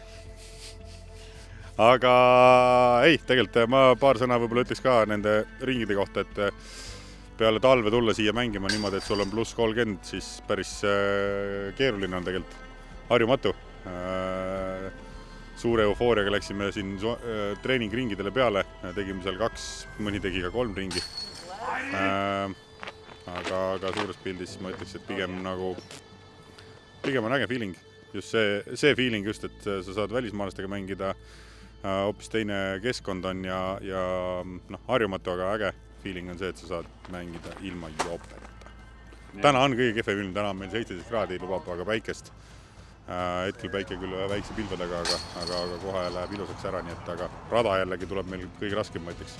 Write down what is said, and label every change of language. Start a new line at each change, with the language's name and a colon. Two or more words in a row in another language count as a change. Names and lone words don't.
Estonian: Aga ei, tegelikult ma paar sõna võib-olla ütleks ka nende ringide kohta, et peale talve tulla siia mängima niimoodi, et sul on +30, siis päris keeruline on tegelikult, harjumatu. Suure eufooriaga läksime siin treeningringidele peale, tegime seal 2, mõni tegi ka 3 ringi. Aga suures pildis ma ütleks, et pigem on
English: äge feeling.
Estonian: Just see feeling just, et sa saad välismaalastega mängida, hoopis teine keskkond on ja harjumatu, aga
English: äge feeling
Estonian: on see, et sa saad mängida ilma jooperata. Täna on kõige kehvem ilm, täna on meil 17 kraadi, lubab aga päikest. Hetkel päike küll väikse pilvedega, aga kohe läheb ilusaks ära, nii et aga rada jällegi tuleb meil kõige raskem, ma ütleks.